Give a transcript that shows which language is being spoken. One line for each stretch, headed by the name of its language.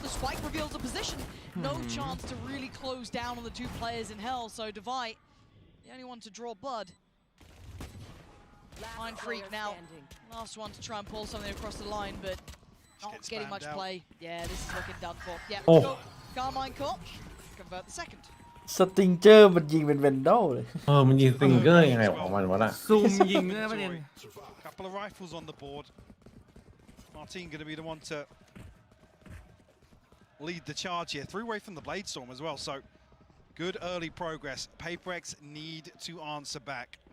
English: The spike reveals the position. No chance to really close down on the two players in hell. So Divide, the only one to draw blood. Mind Freak now, last one to try and pull something across the line, but not getting much play. Yeah, this is looking done for. Yeah, go. Carmine Corp, convert the second.
Thai: สติงเจอร์มันยิงเป็นเวนดอลเลย มันยิงสติงเกอร์ยังไงของมันวะน่ะ ซูมยิงด้วยประเด็น
English: Couple of rifles on the board. Martin going to be the one to lead the charge here. Threw away from the Blade Storm as well, so good early progress. PaperX need to answer back.